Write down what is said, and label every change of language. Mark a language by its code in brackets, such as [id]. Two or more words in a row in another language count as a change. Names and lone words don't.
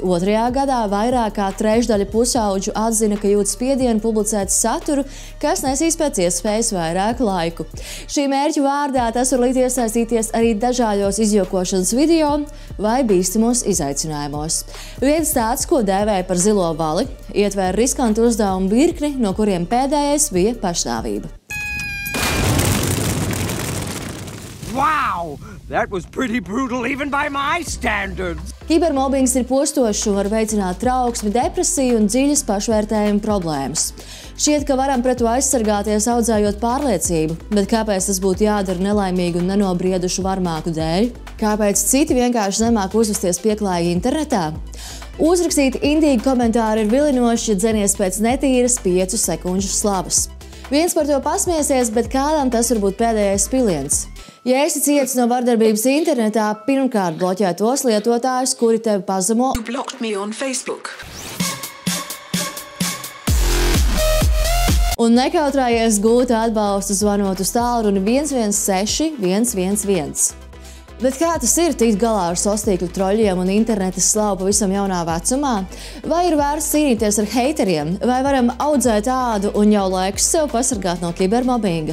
[lv] gadā vairāk kā trešdaļa pusauģu atzina, ka jūt spiedienu publicēt saturu, kas nesīs pēc iespējas vairāk laiku. Šī mērķa vārdā tas var likt iesaistīties arī dažādos izjokošanas video vai bīstamos izaicinājumos. Viens tāds, ko dēvēja par zilo vali, ietvēra riskantu uzdevumu virkni, no kuriem pēdējais bija pašnāvība. [en] Wow! That was pretty brutal even by my standards. [lv] Kibermobbings ir postošs un var veicināt trauksmi, depresiju un dziļas pašvērtējuma problēmas. Šķiet, ka varam pret to aizsargāties audzējot pārliecību, bet kāpēc tas būtu jādara nelaimīgu un nenobriedušu varmāku dēļ? Kāpēc citi vienkārši nemāk uzvesties pieklājīgi internetā? Uzrakstīt indīgi komentāri ir vilinoši, ja dzenies pēc netīras 5 sekundžu slavas. Viens par to pasmiesies, bet kādam tas var būt pēdējais piliens. Ja esi cietis no vardarbības internetā, pirmkārt bloķē tos lietotājus, kuri tevi pazemo. [en] You blocked me on Facebook. [lv] Un nekautrājies gūt atbalstu zvanot uz tālruni 116 111. Bet kā tas ir tikt galā ar sociālo troļļiem un interneta slavu pavisam jaunā vecumā? Vai ir vērts cīnīties ar heiteriem? Vai varam audzēt ādu un jau laiks sev pasargāt no kibermobbinga?